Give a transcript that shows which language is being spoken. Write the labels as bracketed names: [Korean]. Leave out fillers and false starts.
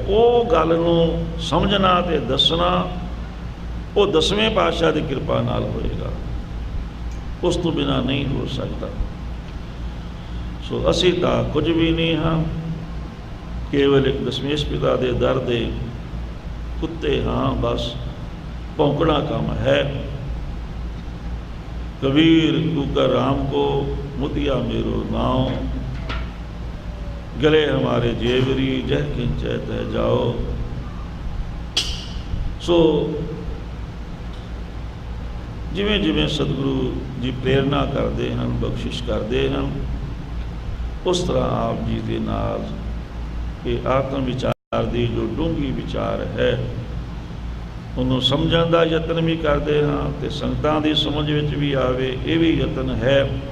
[Punjabi] ਉਹ ਗੱਲ ਨੂੰ ਸਮਝਣਾ ਤੇ ਦੱਸਣਾ ਉਹ 10ਵੇਂ ਪਾਤਸ਼ਾਹ ਦੀ ਕਿਰਪਾ ਨਾਲ ਹੋਏਗਾ, ਉਸ ਤੋਂ ਬਿਨਾਂ ਨਹੀਂ ਹੋ ਸਕਦਾ। ਸੋ ਅਸੀਂ ਤਾਂ ਕੁਝ ਵੀ ਨਹੀਂ ਹਾਂ, ਕੇਵਲ ਇੱਕ ਦਸ਼ਮੇਸ਼ ਪਿਤਾ ਦੇ ਦਰ ਦੇ ਕੁੱਤੇ ਹਾਂ, ਬਸ ਭੌਂਕਣਾ ਕੰਮ ਹੈ। [Hindi] कबीर तू कर राम को मुतिया मेरो नाव, गले हमारे जेवरी जह किंचै तह जाओ। [Punjabi] सो ਜਿਵੇਂ ਜਿਵੇਂ ਸਤਿਗੁਰੂ ਜੀ ਪ੍ਰੇਰਨਾ ਕਰਦੇ ਹਨ, ਬਖਸ਼ਿਸ਼ ਕਰਦੇ ਹਨ, ਉਸ ਤਰ੍ਹਾਂ ਆਪ ਜੀ ਦੇ ਨਾਲ ਇਹ ਆਤਮ ਵਿਚਾਰ ਦੀ ਜੋ ਡੂੰਘੀ ਵਿਚਾਰ ਹੈ ਉਹਨੂੰ ਸਮਝਣ ਦਾ ਯਤਨ ਵੀ ਕਰਦੇ ਹਾਂ ਅਤੇ ਸੰਗਤਾਂ ਦੀ ਸਮਝ ਵਿੱਚ ਵੀ ਆਵੇ, ਇਹ ਵੀ ਯਤਨ ਹੈ।